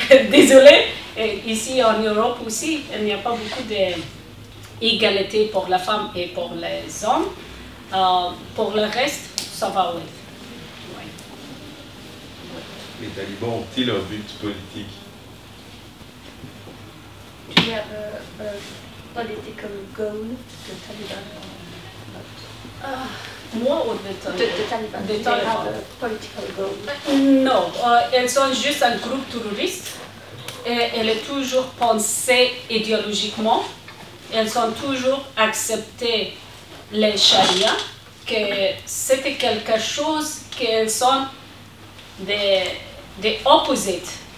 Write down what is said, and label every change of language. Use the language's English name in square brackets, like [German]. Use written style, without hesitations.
[French] Désolé, ici en Europe aussi, il n'y a pas beaucoup d'égalité pour la femme et pour les hommes. Pour le reste, ça va, oui. Les talibans ont-ils un but politique? [English] Do you have a political goal, the Taliban? [French] Moi ou des Taliban? Des [English] Do they have a political goal? [French] Non, elles sont juste un groupe terroriste. Et elles sont toujours pensées idéologiquement. Elles ont toujours accepté les charia, que c'était quelque chose qu'elles sont des opposites.